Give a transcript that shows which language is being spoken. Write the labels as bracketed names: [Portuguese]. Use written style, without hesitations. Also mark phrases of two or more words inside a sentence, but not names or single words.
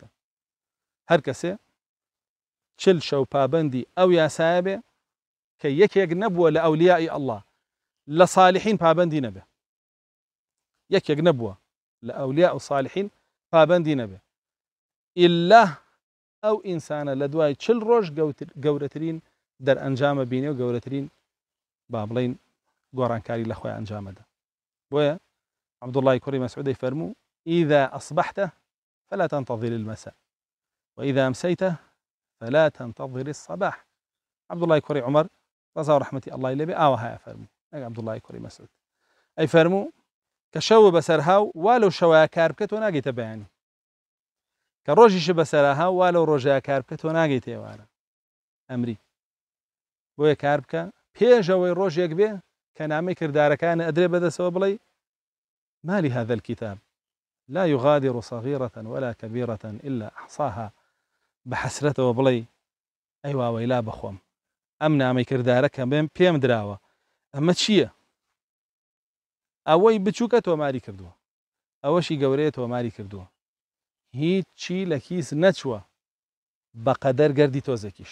[Central Kurdish] هەر کەسێ 40 شەو پابەندی ئەو یاسایە بێ کە یەکێک نەبووە لە ئەولیای ئەڵڵا لە صالحین پابەندی نەبێ، یەکێک نەبووە لە ئەولیا و صالحین پابەندی نەبێ ئیلا ئەو ئینسانە لە دوای 40 ڕۆژ گەورەترین دەرئەنجامە بینێ و گەورەترین با بڵین گۆڕانکاری لە خۆی ئەنجامەدا. بۆیە عەبدوڵڵای کوڕی مەسعود فەرموو [Arabic] ئیذا ئەصبحتە فلا تنتظر المساء وإذا أمسيت فلا تنتظر الصباح. [Central Kurdish] عەبدوڵڵای کوڕی عومەر ڕەزا و ڕەحمەتی ئەڵڵای لێبێ ئاوەهایە فەرموو ئەگە عەبدوڵڵای کوڕی مەسعود ئەی فەرموو کە شەوە بەسەر هاو وا لەو شەوەیە کار بکە تۆ ناگەیتە بەیانی، کە ڕۆژیش بەسەرا هاو وا لەو ڕۆژەیە کار بکە تۆ ناگەیتە ئێوارە ئەمری. بۆیە کار بکە پێشەوەی ڕۆژێک بێ کە نامەی کردارەکان ئەدرێ بەدەستەوە بڵێ [Arabic] مالی هذا الكتاب لا يغادر صغيرة ولا كبيرة إلا أحصاها [Central Kurdish] بحسرتەوە بڵێ ئەی واوەیلا بەخۆم ئەم نامەی کردارە کە پێم دراوە ئەمە چییە؟ ئەوەی بچووکە تۆماری کردووە، ئەوەشی گەورەیە تۆماری کردووە، هیچ چی لە کیس نەچووە بەقەدەر گەردی تۆزێکیش.